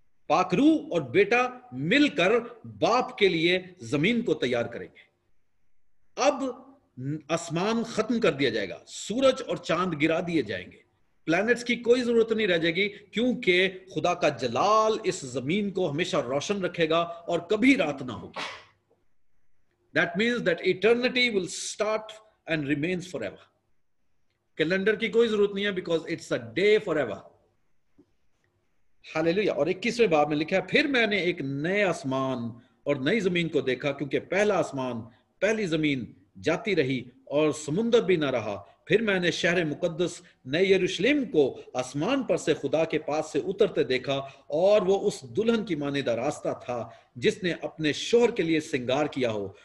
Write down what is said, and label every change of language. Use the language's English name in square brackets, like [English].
[Urdu] پاکرو اور بیٹا مل کر باپ کے لیے زمین کو تیار کریں گے. اب آسمان ختم کر دیا جائے گا، سورج اور چاند گرا دیے جائیں گے، پلانٹس کی کوئی ضرورت نہیں رہ جائے گی، کیونکہ خدا کا جلال اس زمین کو ہمیشہ روشن رکھے گا اور کبھی رات نہ ہوگی. [English] That means that eternity will start and remains forever. [Urdu] Calendar کی کوئی ضرورت نہیں ہے [English] because it's a day forever. [Urdu] ہاللیلویہ. اور 21ویں باب میں لکھا ہے پھر میں نے ایک نئے آسمان اور نئی زمین کو دیکھا، کیونکہ پہلا آسمان پہلی زمین جاتی رہی اور سمندر بھی نہ رہا. پھر میں نے شہر مقدس نئے یروشلم کو آسمان پر سے خدا کے پاس سے اترتے دیکھا، اور وہ اس دلہن کی مانندہ راستہ تھا جس نے اپنے شوہر کے لیے سنگار کیا ہو.